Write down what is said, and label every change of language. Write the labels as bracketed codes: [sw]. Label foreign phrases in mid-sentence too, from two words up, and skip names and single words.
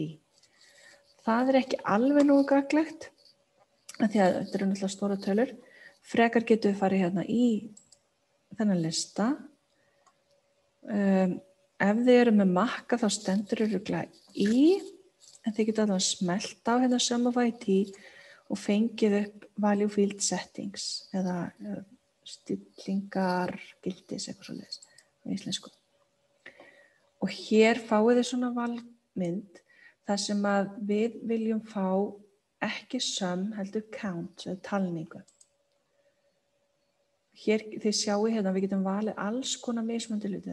[is] Það ekki alveg nógu gagnlegt, af því að þetta náttúrulega stóra tölur. Frekar getum við farið hérna í þennan lista. Ef þið eru með Makka þá stendur örugglega í, en þið getur alveg smellt á hérna [en] sum of ID [is] og fengið upp [en] value field settings [is] eða stillingar gildis eitthvað svoleiðis á íslensku. Og hér fáið þið svona valmynd þar sem að við viljum fá ekki sum heldur count eða talningu. Hér þið sjáu hérna við getum valið alls konar mismunandi hluti.